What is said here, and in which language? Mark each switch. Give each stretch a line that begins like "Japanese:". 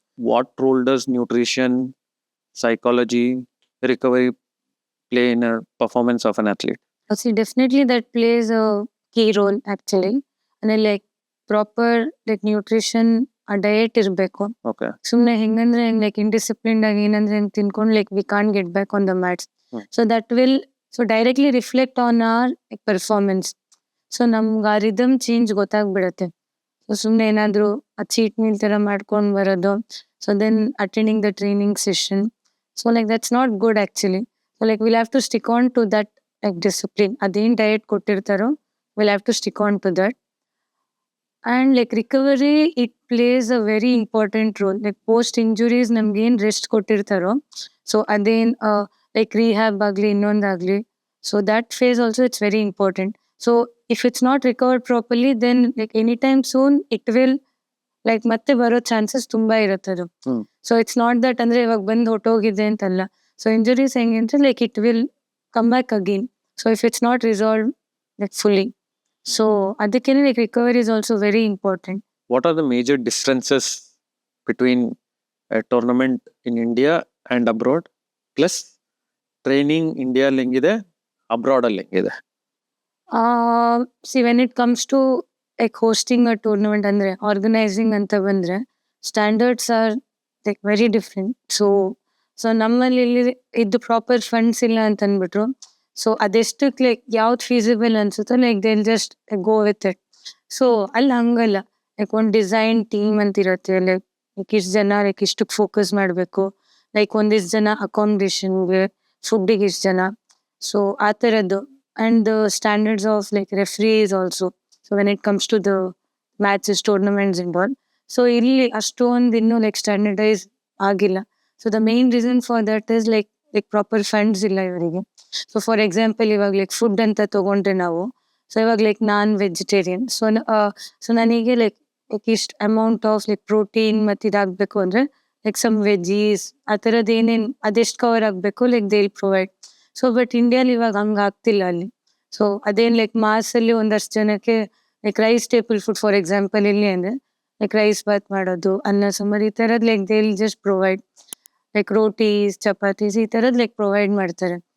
English: What role does nutrition, psychology, recovery play in a performance of an athlete? See, definitely that plays a key role actually. And then like proper like nutrition a diet
Kannada: ಇರಬೇಕು.
English: Okay.
Kannada: ಸುಮ್ಮನೆ ಹೆಂಗಂದ್ರೆ
English: like indisciplined
Kannada: ಆಗಿ ಏನಂದ್ರೆ ಹೆಂಗ್ ತಿನ್ಕೊಂಡು
English: Like we can't get back on the mats. So that will so directly reflect on our performance.
Kannada: So ನಮ್ಗೆ ಆ rhythm change ಗೊತ್ತಾಗ್ಬಿಡತ್ತೆ. So ಸುಮ್ಮನೆ ಏನಾದ್ರು ಆ ಚೀಟ್ ಮೀಲ್ ತರ ಮಾಡ್ಕೊಂಡು ಬರೋದು.
English: So then attending the training session. So like that's not good actually. So like will have to stick on to that like discipline.
Kannada: ಅದೇನ್ diet ಕೊಟ್ಟಿರ್ತಾರೋ
English: Will have to stick on to that. And like recovery it plays a very important role.
Kannada: Like post injuries ನಮ್ಗೆ ಏನ್ rest ಕೊಟ್ಟಿರ್ತಾರೋ so ಅದೇನ್ like rehab ಆಗ್ಲಿ ಇನ್ನೊಂದಾಗ್ಲಿ,
English: So that phase also it's very important. So if it's not recovered properly then like any time soon it will like
Kannada: ಮತ್ತೆ ಬರೋ chances ತುಂಬಾ ಇರುತ್ತದು.
English: so it's not that
Kannada: ಅಂದ್ರೆ ಇವಾಗ ಬಂದು ಹೊಟ್ಟೋಗಿದೆ ಅಂತಲ್ಲ.
English: so
Kannada: ಇಂಜುರೀಸ್ ಹೆಂಗೆ ಅಂದ್ರೆ
English: Like it will come back again. So if it's not resolved like fully, so ಅದಕ್ಕೇನೆ like recovery is also very important. What are the major differences between a tournament in India and abroad?
Kannada: Plus, training India ಅಲ್ಲಿ ಹೆಂಗಿದೆ, abroad ಅಲ್ಲಿ ಹೆಂಗಿದೆ?
English: see when it comes to like hosting a tournament
Kannada: ಅಂದ್ರೆ organising ಅಂತ ಬಂದ್ರೆ
English: Standards are like very different.
Kannada: So ನಮ್ಮಲ್ಲಿ ಇಲ್ಲಿ ಇದು ಪ್ರಾಪರ್ ಫಂಡ್ಸ್ ಇಲ್ಲ ಅಂತ ಅಂದ್ಬಿಟ್ರು. ಸೊ ಅದೆಷ್ಟಕ್ಕೆ ಲೈಕ್ ಯಾವ್ದು feasible ಅನ್ಸುತ್ತೋ like
English: They'll just go with it.
Kannada: So ಅಲ್ಲಿ ಹಂಗಲ್ಲ, ಲೈಕ್ ಒಂದು ಡಿಸೈನ್ ಟೀಮ್ ಅಂತ ಇರುತ್ತೆ. ಲೈಕ್ ಇಷ್ಟು ಜನ ಲೈಕ್ ಇಷ್ಟಕ್ಕೆ ಫೋಕಸ್ ಮಾಡಬೇಕು, ಲೈಕ್ ಒಂದಿಷ್ಟು ಜನ ಅಕಾಮಿಡೇಷನ್ಗೆ, ಫುಡ್ಡಿಗೆ ಇಷ್ಟು ಜನ. ಸೊ ಆ ಥರದ್ದು.
English: And the standards of like referees also. So when it comes to the matches, tournaments involved.
Kannada: So ಇಲ್ಲಿ ಅಷ್ಟೊಂದು ಇನ್ನೂ like standardize ಆಗಿಲ್ಲ.
English: So the main reason for that is like proper funds
Kannada: ಇಲ್ಲ ಇವರಿಗೆ. So for example ಇವಾಗ like food ಅಂತ ತಗೊಂಡ್ರೆ ನಾವು, ಸೊ ಇವಾಗ ಲೈಕ್ ನಾನ್ ವೆಜಿಟೇರಿಯನ್. ಸೊ ನನಗೆ ಲೈಕ್ ಇಷ್ಟು ಅಮೌಂಟ್ ಆಫ್ ಲೈಕ್ ಪ್ರೋಟೀನ್ ಮತ್ತು ಇದಾಗಬೇಕು ಅಂದರೆ ಲೈಕ್ ಸಮ್ ವೆಜೀಸ್ ಆ ಥರದ್ದು ಏನೇನು ಅದೆಷ್ಟು ಕವರ್ ಆಗಬೇಕು like
English: They will provide.
Kannada: So but ಇಂಡಿಯಾಲಿ ಇವಾಗ ಹಂಗೆ ಆಗ್ತಿಲ್ಲ ಅಲ್ಲಿ. ಸೊ ಅದೇನು ಲೈಕ್ ಮಾಸಲ್ಲಿ ಒಂದಷ್ಟು ಜನಕ್ಕೆ like rice staple food for example ಇಲ್ಲಿ ಅಂದರೆ ಲೈಕ್ ರೈಸ್ ಬಾತ್ ಮಾಡೋದು, ಅನ್ನ ಸಾಂಬಾರು ಈ ಥರದ್ದು like
English: they will just provide
Kannada: like ರೋಟೀಸ್ chapatis ಈ ಥರದ್ದು ಲೈಕ್ ಪ್ರೊವೈಡ್ ಮಾಡ್ತಾರೆ.